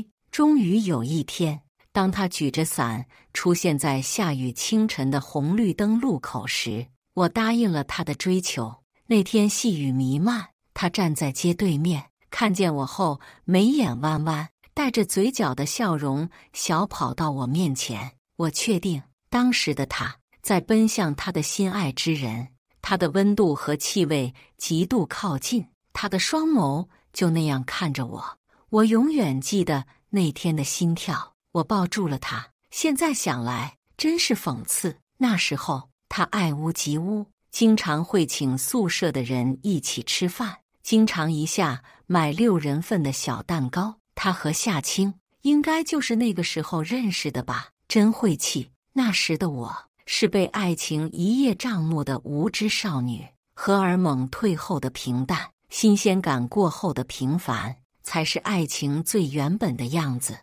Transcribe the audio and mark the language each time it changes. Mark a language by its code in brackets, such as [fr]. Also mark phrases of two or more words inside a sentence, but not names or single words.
[zh] 終於有一天，當他舉着傘出現在下雨清晨的紅綠燈路口時，我答應了他的追求。那天細雨彌漫，他站在街對面，看見我後眉眼彎彎，帶着嘴角的笑容，小跑到我面前。我確定，當時的他在奔向他的心愛之人，他的溫度和氣味極度靠近，他的雙眸就那樣看着我。我永遠記得那天的心跳。我抱住了他，現在想來真是諷刺。那時候他愛屋及烏，經常會請宿舍的人一起吃飯，經常一下買6人份的小蛋糕。他和夏青應該就是那個時候認識的吧？真晦氣。那時的我是被愛情一葉障目的無知少女，荷爾蒙退後的平淡，新鮮感過後的平凡，才是愛情最原本的樣子。